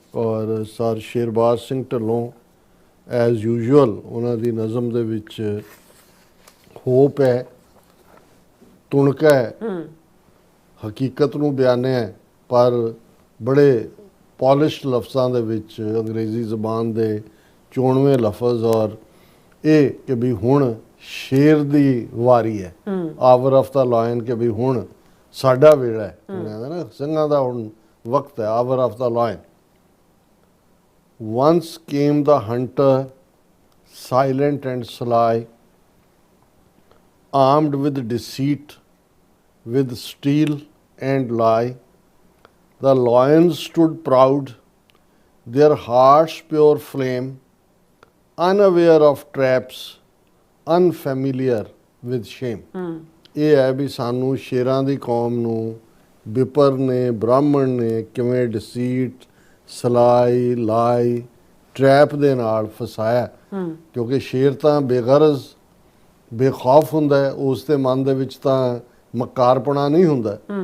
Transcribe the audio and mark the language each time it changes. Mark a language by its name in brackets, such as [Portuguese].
[Punjabi] ਔਰ sir ਸ਼ੇਰਬਾਜ਼ Singh Dhillon [English] as usual [Punjabi] ਉਹਨਾਂ ਦੀ ਨਜ਼ਮ ਦੇ ਵਿੱਚ ਹੋਪ ਹੈ, ਤੁਣਕਾ ਹੈ, ਹਕੀਕਤ ਨੂੰ ਬਿਆਨਿਆ ਹੈ, ਪਰ ਬੜੇ ਪੋਲਿਸ਼ਡ ਲਫ਼ਜ਼ਾਂ ਦੇ ਵਿੱਚ ਅੰਗਰੇਜ਼ੀ ਜ਼ਬਾਨ ਦੇ ਚੋਣਵੇਂ ਲਫ਼ਜ਼। ਔਰ ਇਹ ਕਿ ਵੀ ਹੁਣ ਸ਼ੇਰ ਦੀ ਵਾਰੀ ਹੈ, [English] hour of the lion, [Punjabi] ਕਿ ਵੀ ਹੁਣ ਸਾਡਾ ਵੇਲਾ ਹੈ। ਕਹਿੰਦਾ ਨਾ ਸਿੰਘਾਂ ਦਾ ਹੁਣ ਵਕਤ ਹੈ, [English] Hour of the lion. Once came the hunter, silent and sly, armed with deceit, with steel and lie. The lions stood proud, their hearts pure flame, unaware of traps, unfamiliar with shame. [Punjabi] ਇਹ ਹੈ ਵੀ ਸਾਨੂੰ ਸ਼ੇਰਾਂ ਦੀ ਕੌਮ ਨੂੰ ਵਿਪਰ ਨੇ, ਬ੍ਰਾਹਮਣ ਨੇ ਕਿਵੇਂ ਡਿਸੀਟ, ਸਲਾਈ, ਲਾਈ, ਟਰੈਪ ਦੇ ਨਾਲ ਫਸਾਇਆ। ਕਿਉਂਕਿ ਸ਼ੇਰ ਤਾਂ ਬੇਗਰਜ਼ ਬੇਖੌਫ ਹੁੰਦਾ ਹੈ, ਉਸ ਦੇ ਮਨ ਦੇ ਵਿੱਚ ਤਾਂ ਮਕਾਰਪੁਣਾ ਨਹੀਂ ਹੁੰਦਾ।